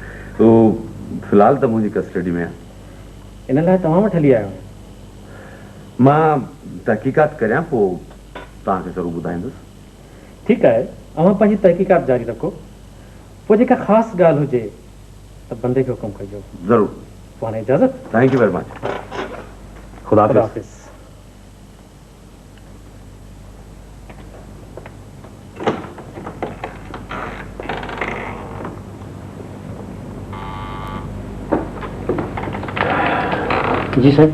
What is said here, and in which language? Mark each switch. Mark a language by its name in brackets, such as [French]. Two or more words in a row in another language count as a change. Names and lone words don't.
[Sindhi] फ़िलहाल त मुंहिंजी कस्टडी में आहे। इन लाइ तव्हां वटि हली आयो। मां तहकीकात करियां पोइ तव्हांखे ज़रूरु ॿुधाईंदुसि। ठीकु आहे, अवां पंहिंजी तहकीकात जारी रखो, पोइ जेका ख़ासि ॻाल्हि हुजे त बंदे खे हुकुम कजो। ज़रूरु। पोइ हाणे इजाज़त। [English] Thank you very much. खुदा [Sindhi] खुदा हाफ़िज़। हाफ़िज़। जी साहब।